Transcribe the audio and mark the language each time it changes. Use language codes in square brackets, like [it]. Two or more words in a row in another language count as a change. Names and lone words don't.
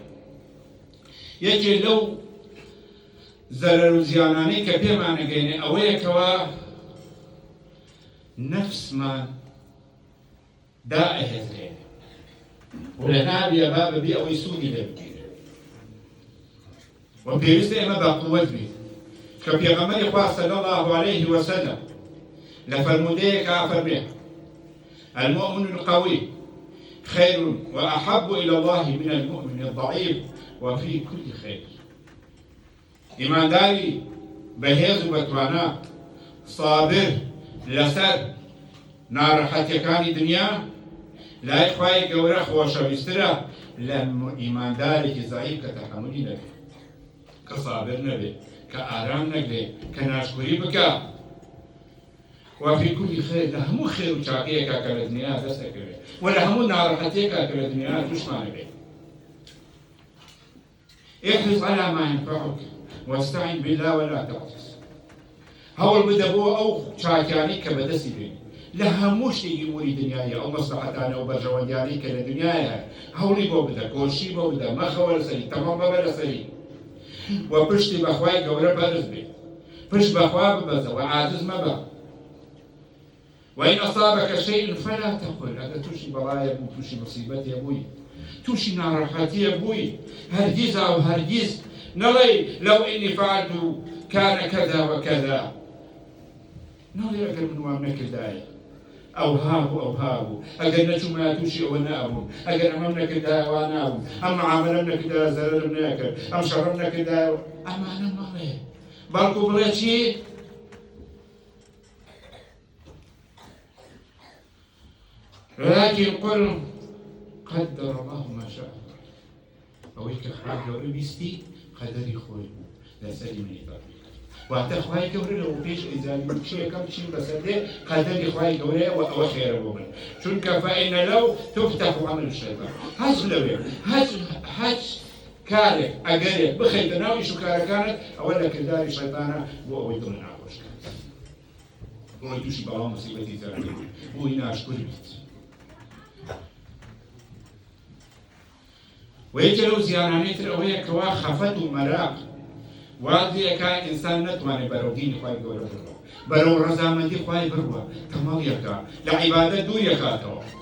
[ckb] یەکێ لەو زەرەر و زیانانەی کە پێمان ئەگەیەنێ ئەوەیەکەوە نەفسمان دائەهێزرێنێ و لە نابێ با بەبێ ئەوەی سوودی لێ بگیرێ. و پێویستە ئێمە باقووەت بین کە پێغەمبەری خوا [ar] صلی الله علیه وسلم [ckb] لە فەرموودەیەکە فەرمێ [ar] المؤمن القوي خير وأحب إلى الله من المؤمن الضعيف وفي كل خير. [ckb] ئیمانداری بەهێز و بەتوانە صابر لەسەر ناڕەحەتیەکانی دنیا لای خوای گەورە خۆشەویسترە لە ئیماندارێکی زەعیف کە تەحەمولی نەبێت، کە صابر نەبێت، کە ئارام نەگرێت، کە ناشکوری بکە. [ar] وفي كل خير [ckb] لە هەموو خێر و چاکەیەکە کە لە دنیا دەست دەکەوێت و لە هەموو ناڕەحەتیەکە کە لە دنیا تووشمان بێت. [ar] احرص على ما ينفعك واستعن بالله ولا تعجز. [ckb] هەوڵ بدە بۆ ئەو چاکیانەی کە بەدەستی بێت لە هەموو شتێکی ئوموری دنیایە، ئەو مەسلحەتانە و بەرژەوەندیانەی کە لە دنیایە هەوڵی بۆ بدە، کۆشی بۆ بدە، مەخەوە لەسەری، تەمام بەبە لەسەری و پشتی بەخوای گەورە بەرز بێت، پشت بەخوا ببەزە و عاجز مەبە. [ar] وإن أصابك شيء فلا تقل هذا [ckb] توشي بلايا بو، توشي مصيبتي بوي، توشي ناڕەحەتی بووی هەرگیز أو هەرگیز نەڵێ [ar] لو إني فعلت كان كذا وكذا، [ckb] نەڵێ ئەگەر من وام نەکردایە ئەو هابوو ئەو هابوو، ئەگەر نەچوومە تووشی ئەوە نابووم، ئەگەر ئەمەم نەکردایە وا نابووم، ئەم معاملەم نەکردایە زەرەرم نەکرد، ئەم شەڕم نەکردایە. ئەمانە مەڵێ، بەڵکو بڵێ چی؟ [ar] ولكن قل قدر الله ما شاء فعل. [ckb] ئەوەی کە خوای گەورە بیستی قەدەری خۆی بوو لەسەری منی تەطبیق کرد. واتە خوای گەورە لەوە پێش ئیجادی کێیەکەم چین بەسەر دێ قەدەری خوای گەورەیە و ئەوە خێرە بۆ من، چونکە [ar] فإن لو تفتح عمل الشيطان. [ckb] هەچ لەوێ هەچ کارێک ئەگەرێک بخەیتە ناو ئیش و کارەکانت ئەوە لە کرداری شەیطانە بۆ ئەوەی دڵ ناخۆش کات، بۆی تووشی بەڵام مصیبەتی زەرد بێت، بۆی ناشکر بیت. وەیەکێ لەو زیانانەی تر ئەوەیە کەوا خەفەت و مەراق وازیەکە ئینسان نەتوانێت بەرەو دینی خوای گەورە بڕوە، بەرەو ڕەزامەندی خوای بڕوە، تەماڵیەکە لە عیبادەت دووری ئەکاتەوە.